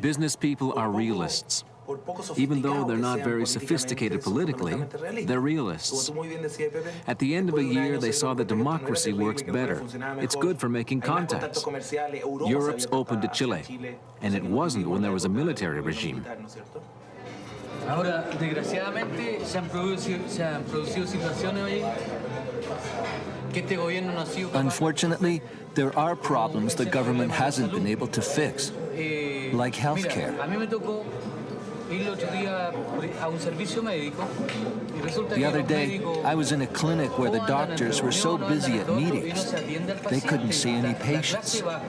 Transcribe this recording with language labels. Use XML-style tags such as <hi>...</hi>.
<en>Business people are realists. Even though they're not very sophisticated politically, they're realists. At the end of a year, they saw that democracy works better. It's good for making contacts. Europe's open to Chile, and it wasn't when there was a military regime.</en> <es>Ahora, desgraciadamente, se han producido situaciones hoy que este gobierno no ha sido capaz.</es> <en>Unfortunately, there are problems the government hasn't been able to fix, like healthcare.</en> <es>A mí me tocó ir el otro día a un servicio médico y resulta</es> <en>The other day, I was in a clinic where the doctors were so busy at meetings, they couldn't see any patients.</en>